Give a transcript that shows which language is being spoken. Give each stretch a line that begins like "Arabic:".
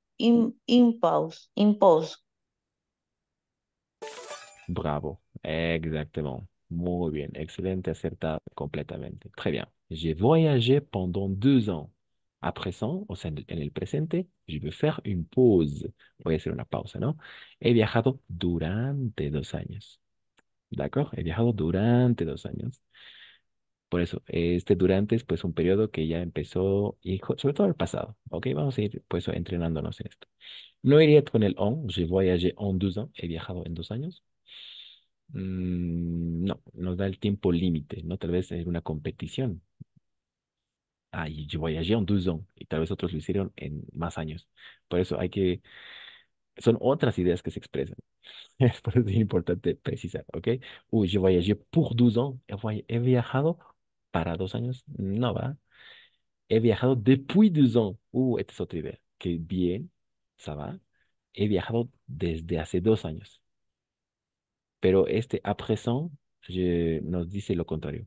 French: Une pause.
Spanish: Bravo.
French: Exactement.
Spanish: Muy bien. Excelente, acertado completamente.
French: Très bien. J'ai voyagé pendant 2 ans. À présent,
Spanish: o sea, en el presente,
French: je veux faire une pause.
Spanish: Voy a hacer una pausa, ¿no? He viajado durante 2 años. ¿De acuerdo? He viajado durante 2 años. Por eso, este durante es pues un periodo que ya empezó, y sobre todo el pasado, ¿ok? Vamos a ir pues entrenándonos en esto. No iría con el on,
French: je voyagé en 2 ans,
Spanish: he viajado en 2 años. No, nos da el tiempo límite, ¿no? Tal vez en una competición. Ah, y
French: je voyagé en 2 ans,
Spanish: y tal vez otros lo hicieron en más años. Por eso son otras ideas que se expresan. Por eso es importante precisar, ¿ok? Uy,
French: je voyagé pour 2 ans,
Spanish: he viajado para 2 años, no va. He viajado
French: depuis 2 ans.
Spanish: Esta es otra idea. Que bien,
French: ça va.
Spanish: He viajado desde hace 2 años. Pero este à présent nos dice lo contrario.